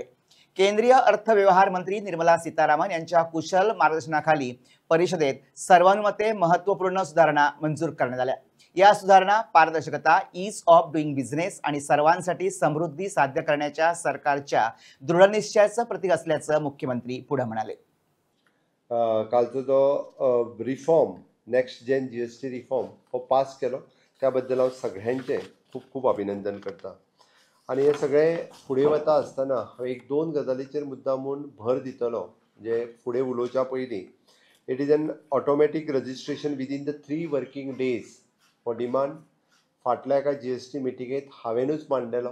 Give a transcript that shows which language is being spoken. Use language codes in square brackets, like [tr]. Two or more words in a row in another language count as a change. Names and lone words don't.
[mr] केंद्रीय अर्थ व्यवहार मंत्री निर्मला सीतारामन यांच्या कुशल मार्गदर्शनाखाली परिषदेत सर्वानुमते महत्त्वपूर्ण सुधारणा मंजूर करण्यात आल्या. या सुधारणा पारदर्शकता, [en] ease of doing business [mr] आणि सर्वांसाठी समृद्धी साध्य करण्याच्या सरकारच्या दृढनिश्चयाचं प्रतीक असल्याचं मुख्यमंत्री पुढे म्हणाले. [kok] कालचो जो [en] reform next gen GST reform [kok] हो पास केलो त्याबद्दल हांव सगळ्यांचे खूप खूप अभिनंदन करता. आणि हे सगळे फुडें वता आसतना हांव एक दोन गजालीचेर मुद्दामून भर दितलो. म्हणजे फुडें उलोवच्या पयलीं [en] it is an automatic registration within the 3 working days [kok] हो डिमांड फाटल्या एका जीएसटी मिटिंगेंत हांवेनूच मांडलेलो.